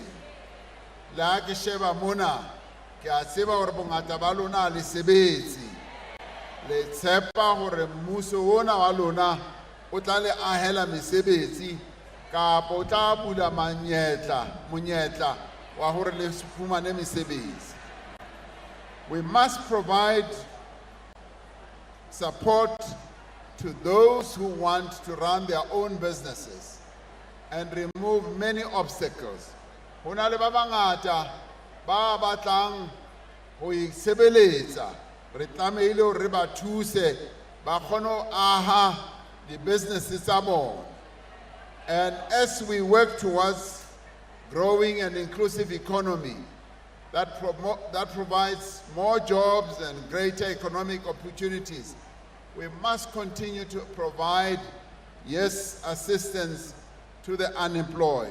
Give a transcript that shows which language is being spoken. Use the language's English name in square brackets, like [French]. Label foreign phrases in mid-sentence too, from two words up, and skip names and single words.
[Southern Sotho] Le ha ke sheba mona ke a tseba hore bongata ba lona le sebetsi, le tshepa hore mmuso ona wa lona o tla le ahela mesebetsi kapa o tla bula monyetla wa hore le fumane mesebetsi. [English] We must provide support to those who want to run their own businesses and remove many obstacles. [Southern Sotho] Hona le ba bangata ba batlang ho isebeletsa, re tlamehile hore re ba thuse ba kgone ho aha di-businesses tsa bona. [English] And as we work towards growing an inclusive economy that provides more jobs and greater economic opportunities, we must continue to provide, yes, assistance to the unemployed.